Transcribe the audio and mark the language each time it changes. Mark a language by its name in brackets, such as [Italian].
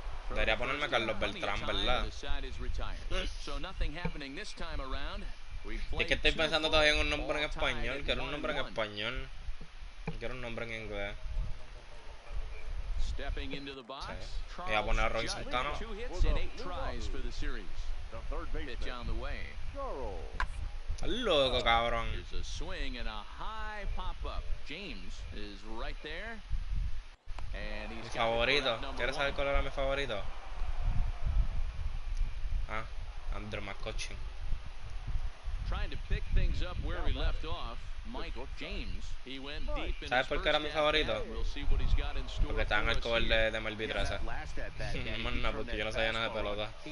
[Spanish] Debería ponerme Carlos Beltrán, ¿verdad? [English] So nothing happening this time around. [Spanish] Es que estoy pensando todavía en un nombre en español. Quiero un nombre en español. Quiero un nombre en inglés. [English] Stepping into the box. [Spanish] Sí. Voy a poner a Roy Santana. [English] 2 hits and 8 tries for the series. Pitch on the way. [Spanish] Estás loco, cabrón. [English] There's a swing and a high pop-up. James is right there. And he's [Spanish] Mi favorito. ¿Quieres saber cuál era mi favorito? Ah, Andrew McCutcheon. [English] Trying to pick things up where we left off. Mike James, he went deep in [Spanish] ¿Sabes por qué era mi favorito? Porque estaba en el cover de MLB19. No, porque yo no sabía nada de pelota.